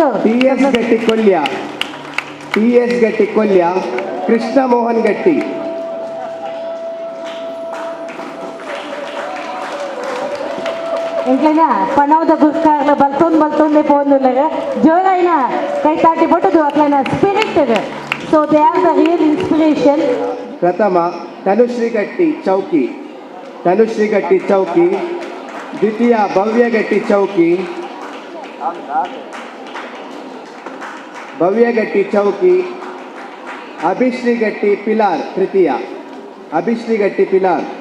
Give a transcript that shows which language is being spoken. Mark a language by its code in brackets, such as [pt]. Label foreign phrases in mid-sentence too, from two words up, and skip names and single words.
[tcy] ಟಿ.ಎಸ್. ಗಟ್ಟಿ ಕೊಲ್ಯ, ಟಿ.ಎಸ್. ಗಟ್ಟಿ ಕೊಲ್ಯ, ಕೃಷ್ಣ ಮೋಹನ್ ಗಟ್ಟಿ. ಎಂಕ್ಲೈನ ಪಣವದ ಗುರ್ಕಾರ್ಲ ಬಲ್ತೊಂದೇ ಪೋಂದುಲ್ಲೆಗೆ ಜೋರಾಯಿನ ಕೈ ತಾಟಿ ಪಟ್ಟದು ಅಕ್ಲೈನ ಸ್ಪಿರಿಟ್ [en] so they are the real inspiration. [kn] ಪ್ರಥಮ ತನುಶ್ರೀ ಗಟ್ಟಿ ಚೌಕಿ, ತನುಶ್ರೀ ಗಟ್ಟಿ ಚೌಕಿ. ದ್ವಿತೀಯ ಭವ್ಯ ಗಟ್ಟಿ ಚೌಕಿ, ಭವ್ಯ ಗಟ್ಟಿ ಚೌಕಿ. ಅಭಿಶ್ರೀ ಗಟ್ಟಿ ಪಿಲಾರ್ ತೃತೀಯ, ಅಭಿಶ್ರೀ ಗಟ್ಟಿ ಪಿಲಾರ್.